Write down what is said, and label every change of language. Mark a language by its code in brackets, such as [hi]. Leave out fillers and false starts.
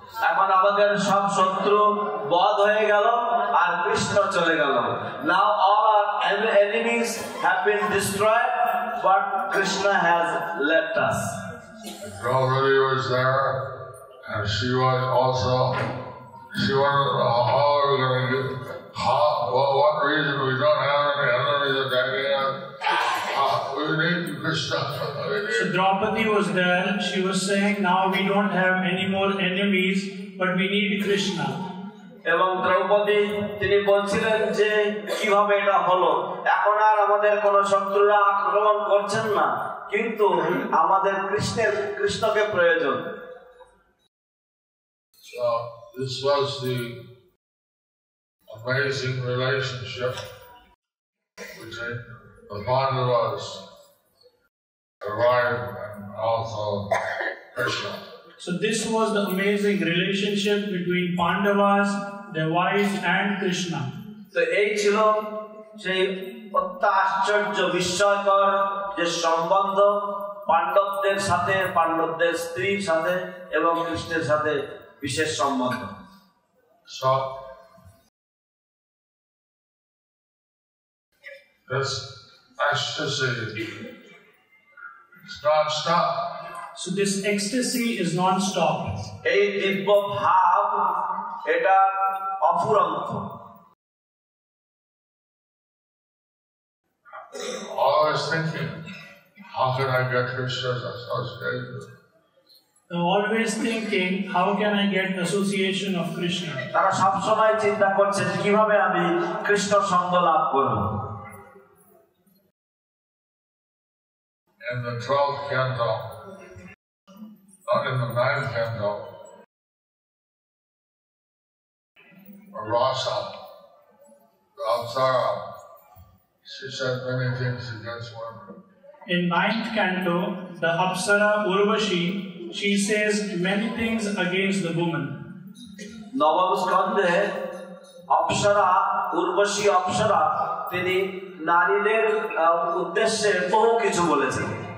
[bn] এখন আমাদের সব শত্রু বধ হয়ে গেল আর কৃষ্ণ চলে গেল। [en] Now all our enemies have been destroyed, but Krishna has left us. Draupadi was there, and she was also. She wanted to know how are we going to do. What reason we don't have any enemies again? We need Krishna. So Draupadi was there. She was saying, now we don't have any more enemies, but we need Krishna. [bn] এবং দ্রৌপদী তিনি বলছিলেন যে কিভাবে এটা হলো, এখন আর আমাদের কোন শত্রুরা আক্রমণ করছেন না, কিন্তু আমাদের কৃষ্ণকে প্রয়োজন। [en] So this was the amazing relationship between the Pandavas, the wife, and also Krishna. So this was the amazing relationship between Pandavas, their wives, and Krishna. [bn] তো এই ছিল সেই অত্যাশ্চর্য বিস্ময়কর যে সম্বন্ধ পাণ্ডবদের সাথে, পাণ্ডবদের স্ত্রীর সাথে এবং কৃষ্ণের সাথে বিশেষ সম্বন্ধ। [en] So this ecstasy is non-stop. So this ecstasy is non-stop. [bn] এই দিব্য ভাব এটা অফুরন্ত। [en] Always thinking, how can I get Krishna's association? They're always thinking, how can I get association of Krishna? [bn] তারা সবসময় চিন্তা করছেন কিভাবে আমি কৃষ্ণ সঙ্গ লাভ করব। [en] In the 12th canto, not in the 9th canto, Rasa, the Apsara, she said many things against women. In 9th canto, the Apsara Urvashi, she says many things against the woman. [bn] নবম স্কন্ধে অপ্সরা, উর্বশী অপ্সরা, তিনি নারীদের উদ্দেশ্যে বহু কিছু বলেছেন।